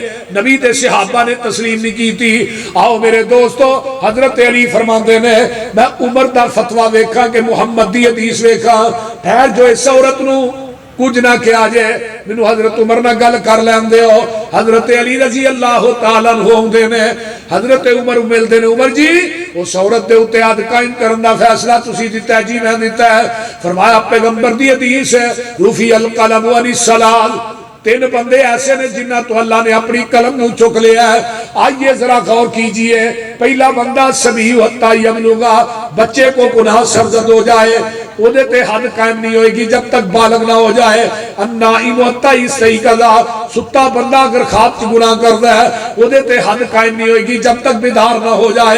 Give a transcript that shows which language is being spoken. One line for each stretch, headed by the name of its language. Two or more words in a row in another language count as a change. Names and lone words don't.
Punjabi: نبی دے صحابہ نے تسلیم نہیں کیتی. آؤ میرے دوستو، حضرت علی فرماندے نے میں عمر دا فتویٰ ویکھا کہ محمد دی حدیث ویکھا. ٹھہر جو اس عورت نو کچھ نہ کیا جائے، مینوں حضرت عمر نہ گل کر لین دیو. حضرت علی
Arabic: رضی اللہ تعالیٰ عنہ
Punjabi: ہوندے نے حضرت عمر ملدے نے، عمر جی اس عورت دے اوتے حد قائم کرن دا فیصلہ تسی دتا ہے؟ جی میں دتا ہے. فرمایا پیغمبر دی حدیث ہے
Arabic: رفیع القلم عن الثلاث.
Punjabi: 3 بندے ایسے نے جنہ تو اللہ نے اپنی قلم نو چک لیا ہے.
Urdu: آئیے ذرا غور کیجئے. پہلا بندہ
Arabic: سبی حتی یبلغ،
Urdu: بچے کو گناہ سرزد ہو جائے وہ دیتے حد قائم نہیں ہوئے گی جب تک بالغ نہ ہو جائے.
Arabic: النائم حتی یستیقظ،
Urdu: ستا بندہ اگر خواب کی گناہ کرتا ہے وہ دیتے حد قائم نہیں ہوئے گی جب تک بیدار نہ ہو جائے.